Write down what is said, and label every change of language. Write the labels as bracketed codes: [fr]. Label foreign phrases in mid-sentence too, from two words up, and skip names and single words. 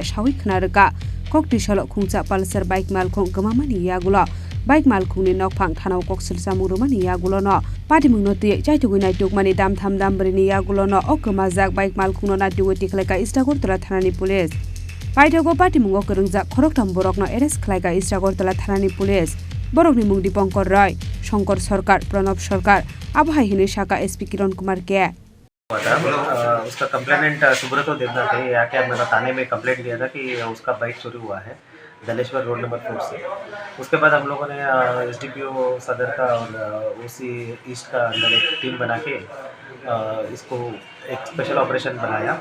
[trp] Shawi Knaraka Koktishala Kungsa Pulsar bike Malkong Gamamani Yagulo Bike Malkuni Nokpang Thanau Koksil Samurumani Yagulono Pati Munote Chaitugui Naitukmani dam tham dambrini Yagulono Okamazak bike Malkuno Naituki Kleka Istakortola Thanani Police Paitago Pati Mungokrungza Koroktam Borokno Eres Kleka Istakortola Thanani Police Borokni Mungdi Pongkor Roy Shankar Sarkar Pranab Sarkar Abhai Hine Shaka SP Kiron Kumar के [hi] उसका कंप्लेनेंट सुब्रतो देवनाथ है। यहाँ के मेरा थाने में कंप्लेंट दिया था कि उसका बाइक चोरी हुआ है दलेश्वर [en] road number [hi] 4 से। उसके बाद हम लोगों ने SDPO सदर का और OC ईस्ट का अंदर एक टीम बना के इसको एक [en] special operation [hi] बनाया।